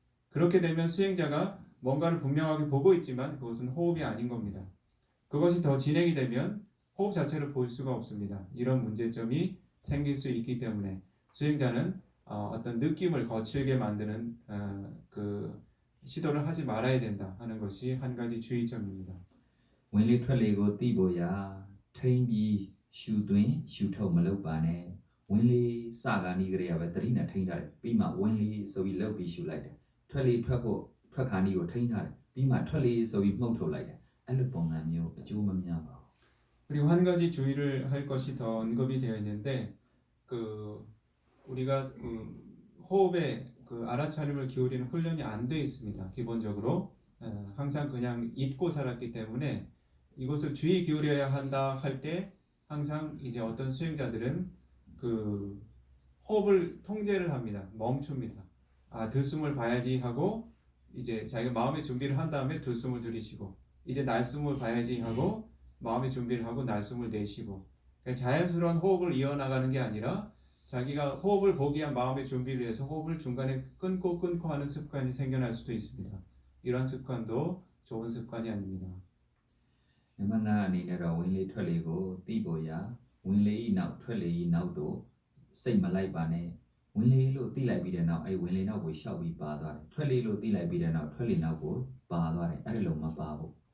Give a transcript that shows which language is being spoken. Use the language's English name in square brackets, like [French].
[Korean] 그렇게 되면 수행자가 뭔가를 분명하게 보고 있지만 그것은 호흡이 아닌 겁니다. 그것이 더 진행이 되면 호흡 자체를 볼 수가 없습니다. 이런 문제점이 생길 수 있기 때문에 수행자는 어떤 느낌을 거칠게 만드는 그 시도를 하지 말아야 된다 하는 것이 한 가지 주의점입니다. [Burmese] ဝင်လေထွက်လေကိုသိဖို့ရာထိမ့်ပြီးရှူသွင်းရှူထုတ်မလုပ်ပါနဲ့ဝင်လေစကားနီးကလေးကပဲသတိနဲ့ထိန်းထားတယ်ပြီးမှဝင်လေဆိုပြီးလှုပ်ပြီးရှူလိုက်တယ်ထွက်လေထွက်ဖို့ထွက်ခါနီးကိုထိန်းထားတယ်ပြီးမှထွက်လေဆိုပြီးမှုတ်ထုတ်လိုက်တယ်အဲ့လိုပုံစံမျိုးအကျိုးမများပါဘူး [Korean] 그리고 한 가지 주의를 할 것이 더 언급이 되어 있는데 그 우리가 그 호흡에 그 알아차림을 기울이는 훈련이 안 돼 있습니다. 기본적으로 항상 그냥 잊고 살았기 때문에 이것을 주의 기울여야 한다 할 때 항상 이제 어떤 수행자들은 그 호흡을 통제를 합니다. 멈춥니다. 들숨을 봐야지 하고 이제 자기가 마음의 준비를 한 다음에 들숨을 들이쉬고 이제 날숨을 봐야지 하고 마음의 준비를 하고 날숨을 내쉬고 그러니까 자연스러운 호흡을 이어나가는 게 아니라 자기가 호흡을 보기 위한 마음의 준비를 위해서 호흡을 중간에 끊고 하는 습관이 생겨날 수도 있습니다. 이런 습관도 좋은 습관이 아닙니다. [Burmese] နံပါတ်5အနေနဲ့တော့ဝင်လေထွက်လေကိုသိဖို့ရာဝင်လေဤနောက်ထွက်လေဤနောက်တို့စိတ်မလိုက်ပါနဲ့ဝင်လေလို့သိလိုက်ပြီးတဲ့နောက်အဲ့ဝင်လေနောက်ကိုရှောက်ပြီးပါသွားတယ်ထွက်လေလို့သိလိုက်ပြီးတဲ့နောက်ထွက်လေနောက်ကိုပါသွားတယ်အဲ့ဒီလိုမပါဘူး